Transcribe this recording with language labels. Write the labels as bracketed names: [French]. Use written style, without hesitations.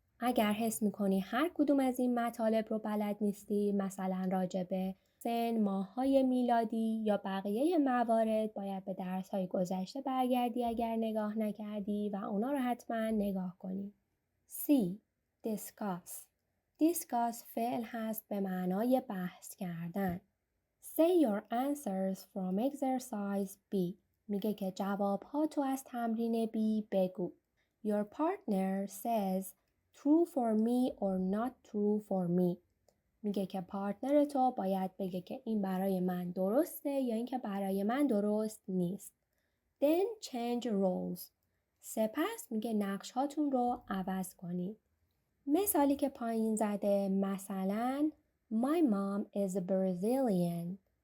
[Persian] اگر حس می‌کنی هر کدوم از این مطالب رو بلد نیستی، مثلا راجع به سن، ماه‌های میلادی یا بقیه موارد، باید به درس‌های گذشته برگردی اگر نگاه نکردی و اونا رو حتما نگاه کنی. [English] C. Discuss. [Persian] Discuss فعل هست به معنای بحث کردن. [English] Say your answers from exercise B. [Persian] میگه که جواب‌ها تو از تمرین B بگو. [English] Your partner says true for me or not true for me. [Persian] میگه که پارتنر تو باید بگه که این برای من درسته یا اینکه برای من درست نیست. [English] Then change roles. [Persian] سپس میگه نقش هاتون رو عوض کنید. مثالی که پایین زده مثلا [English] My mom is Brazilian.